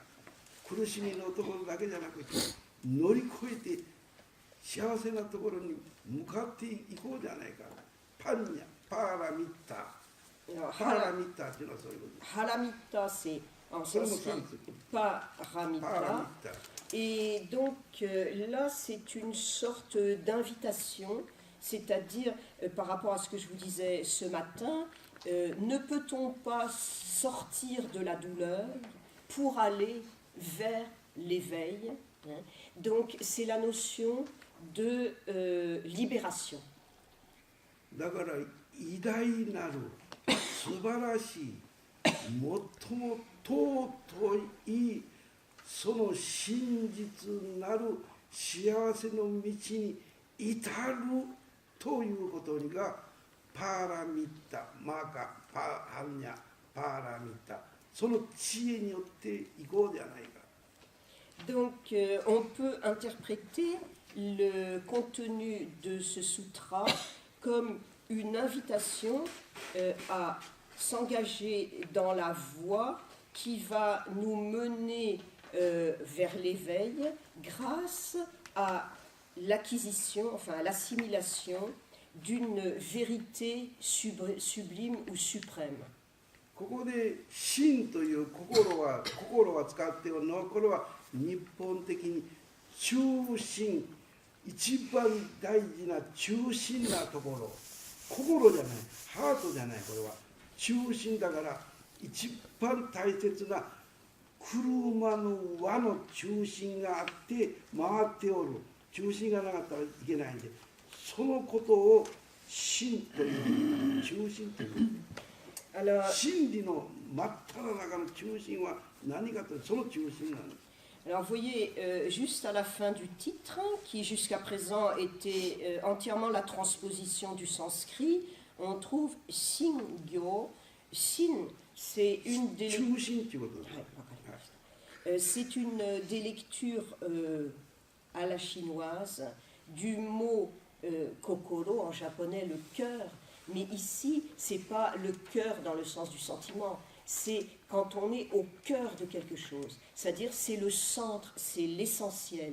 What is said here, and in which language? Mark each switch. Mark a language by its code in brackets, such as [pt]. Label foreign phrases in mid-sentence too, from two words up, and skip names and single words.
[ja] 苦しみのところだけじゃなくて乗り越えて幸せなところに向かっていこうじゃないか。パンニャ、パーラミッタ、パーラミッタっていうのはそういうことです。 [fr] ハラミッタ、c'est en sanskrit paramita. Et donc là, c'est une sorte d'invitation, c'est-à-dire par rapport à ce que je vous disais ce matin, ne peut-on pas sortir de la douleur pour aller vers l'éveil, hein? Donc c'est la notion de libération. [ja] だから偉大なる素晴らしい最も尊いその真実なる幸せの道に至るということがパーラミッタ、マーカ、ハンニャ、パーラミッタ、その知恵によっていこうじゃないか。 [fr] Donc on peut interpréter le contenu de ce sutra comme une invitation à s'engager dans la voie qui va nous mener vers l'éveil grâce à l'acquisition, enfin à l'assimilation d'une vérité sublime ou suprême. [ja] ここで心という心は使っているのは、これは日本的に中心、一番大事な中心なところ、心じゃない、ハートじゃない、これは中心だから、一番大切な車の輪の中心があって回っておる、中心がなかったらいけないんで、そのことを心という、中心という。 [fr] Alors, [ja] 真理の真っ只中の中心は何かというと、その中心なんです。 [fr] alors, vous voyez, juste à la fin du titre, qui jusqu'à présent était entièrement la transposition du sanskrit, on trouve Singyo. Sin, c'est une des [ja] 中心ということです。 [fr] c'est une des lectures à la chinoise du mot kokoro, en japonais le cœur, mais ici c'est pas le cœur dans le sens du sentiment, c'est quand on est au cœur de quelque chose, c'est-à-dire c'est le centre, c'est l'essentiel.